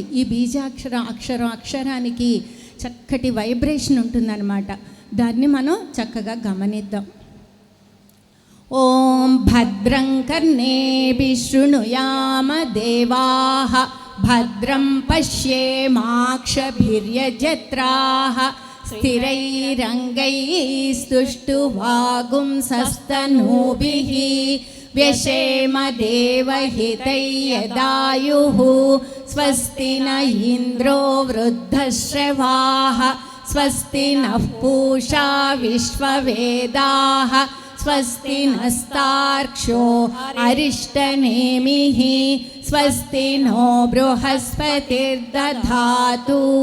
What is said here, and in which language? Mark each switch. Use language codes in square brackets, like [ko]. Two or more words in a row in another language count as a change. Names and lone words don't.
[te] ఈ అక్షరానికి చక్కటి వైబ్రేషన్ ఉంటుందన్నమాట. దాన్ని మనం చక్కగా గమనిద్దాం. [sa] ఓం భద్రం కర్ణేభిః శృణుయామ దేవాః, భద్రం పశ్యేమాక్షభిర్యజత్రాః, स्थिरैरङ्गैस्तुष्टुवागुंसस्तनूभिः व्यशेम देवहितैर्यदायुः स्वस्ति न इन्द्रो वृद्धश्रवाः स्वस्ति नः पूषा विश्ववेदाः स्वस्ति नस्तार्क्ष्यो अरिष्टनेमिः स्वस्ति नो बृहस्पतिर्दधातु।